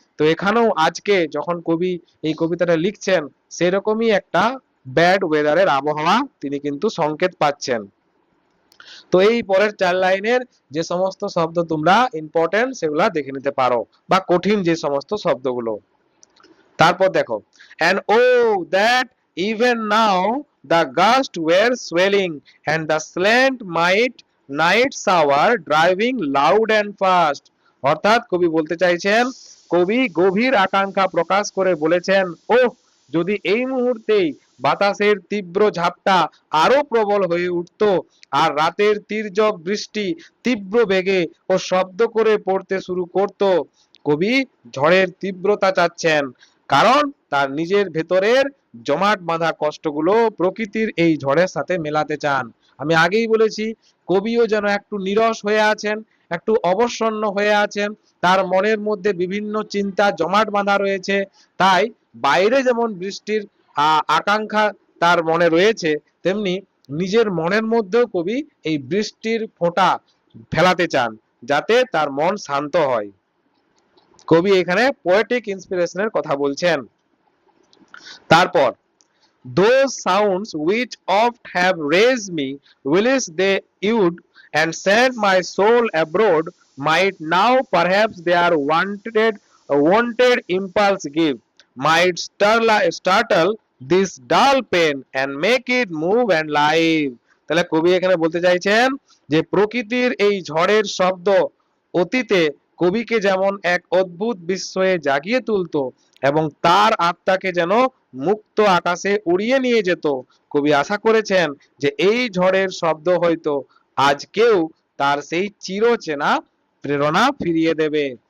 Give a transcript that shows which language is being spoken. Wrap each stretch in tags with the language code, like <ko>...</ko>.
<bn>তো এখানেও আজকে যখন কবি এই কবিতাটা লিখছেন সেরকমই একটা ব্যাড ওয়েদারের আবহাওয়া তিনি কিন্তু সংকেত পাচ্ছেন। তো এই পরের 4 লাইনের যে সমস্ত শব্দ তোমরা ইম্পর্টেন্ট সেগুলা দেখে নিতে পারো, বা কঠিন যে সমস্ত শব্দগুলো। তারপর দেখো,</bn> <en>and oh that even now the gusts were swelling and the slant might night shower driving loud and fast।</en> <bn>অর্থাৎ কবি বলতে চাইছেন, কবি গভীর আকাঙ্ক্ষা প্রকাশ করে বলেছেন, ওহ যদি এই মুহূর্তেই বাতাসের তীব্র ঝাপটা আরো প্রবল হয়ে উঠতো আর রাতের তীর্যক বৃষ্টি তীব্র বেগে ও শব্দ করে পড়তে শুরু করত। কবি ঝড়ের তীব্রতা চাচ্ছেন, কারণ তার নিজের ভেতরের জমাট বাঁধা কষ্টগুলো প্রকৃতির এই ঝড়ের সাথে মেলাতে চান। আমি আগেই বলেছি কবিও যেন একটু নিরস হয়ে আছেন, একটু অবসন্ন হয়ে আছেন, তার মনের মধ্যে বিভিন্ন চিন্তা জমাট বাঁধা রয়েছে, তাই বাইরে যেমন বৃষ্টির আকাঙ্ক্ষা তার মনে রয়েছে, তেমনি নিজের মনের মধ্যেও কবি এই বৃষ্টির ফোঁটা ফেলাতে চান যাতে তার মন শান্ত হয়। কবি এখানে পোয়েটিক ইন্সপিরেশনের কথা বলছেন। তারপর,</bn> <en>those sounds which oft have raised me whilst they would and sent my soul abroad might now perhaps their wanted impulse give, might startle this dull pain and make it move and live।</en> <bn>তাহলে কবি এখানে বলতে চাইছেন যে প্রকৃতির এই ঝড়ের শব্দ অতীতে কবিকে যেমন এক অদ্ভুত বিস্ময়ে জাগিয়ে তুলতো এবং তার আত্মাকে যেন মুক্ত আকাশে উড়িয়ে নিয়ে যেত, কবি আশা করেছেন যে এই ঝড়ের শব্দ হয়তো আজকেও তার সেই চিরচেনা প্রেরণা ফিরিয়ে দেবে।</bn>